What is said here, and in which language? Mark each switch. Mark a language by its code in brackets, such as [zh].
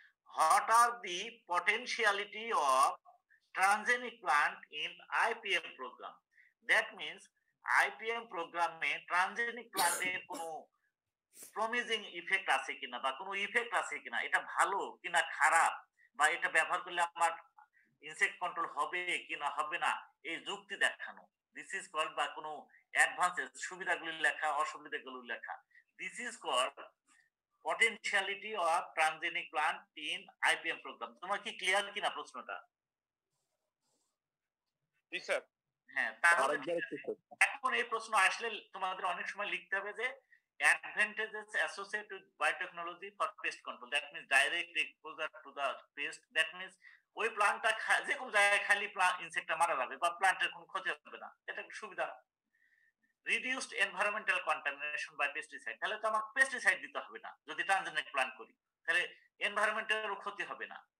[en] What are the potentiality of transgenic plant in IPM program? [bn] That means IPM প্রোগ্রামে transgenic প্লান্টের কোনো promising effect আছে কিনা, বা কোনো ইফেক্ট আছে কিনা, এটা ভালো কিনা খারাপ, বা এটা ব্যবহার করলে আমার ইনসেক্ট কন্ট্রোল হবে কিনা হবে না, এই যুক্তি দেখানো। দিস ইজ কল্ড, বা কোনো অ্যাডভান্সেস সুবিধাগুলি লেখা, অসুবিধাগুলি লেখা। [en] This is called potentiality of transgenic plant in IPM program. [bn] তোমার কি ক্লিয়ার কিনা প্রশ্নটা? জি স্যার। হ্যাঁ, তাহলে এখন এই প্রশ্ন আসলে তোমাদের অনেক সময় লিখতে হবে যে advantages associated with biotechnology for pest control. [en] That means direct exposure to the pest. [bn] That means ওই প্লান্টটা যে কোনো জায়গায় খালি ইনসেক্টটা মারা যাবে বা প্লান্টের কোনো ক্ষতি হবে না, এটা একটা সুবিধা। Reduced environmental contamination by pesticide, তাহলে তো আমাকে পেস্টিসাইড দিতে হবে না যদি ট্রানজেনিক প্লান্ট করি, তাহলে এনভায়রনমেন্টেরও ক্ষতি হবে না।